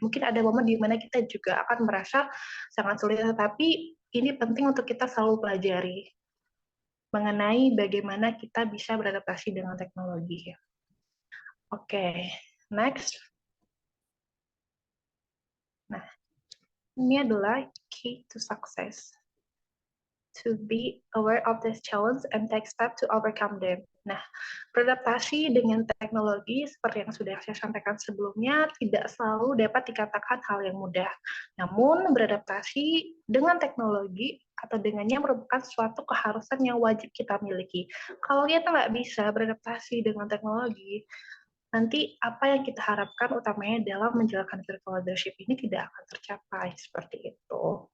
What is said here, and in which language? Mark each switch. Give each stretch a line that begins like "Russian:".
Indonesian: Mungkin ada momen di mana kita juga akan merasa sangat sulit, tetapi ini penting untuk kita selalu pelajari mengenai bagaimana kita bisa beradaptasi dengan teknologi.
English: Oke, next.
Indonesian: Nah, ini adalah
English: key to success. To be aware of this challenge and take steps to overcome them.
Indonesian: Nah, beradaptasi dengan teknologi seperti yang sudah saya sampaikan sebelumnya tidak selalu dapat dikatakan hal yang mudah. Namun, beradaptasi dengan teknologi atau dengannya merupakan suatu keharusan yang wajib kita miliki. Kalau kita nggak bisa beradaptasi dengan teknologi, nanti apa yang kita harapkan utamanya dalam menjalankan virtual leadership ini tidak akan tercapai seperti itu.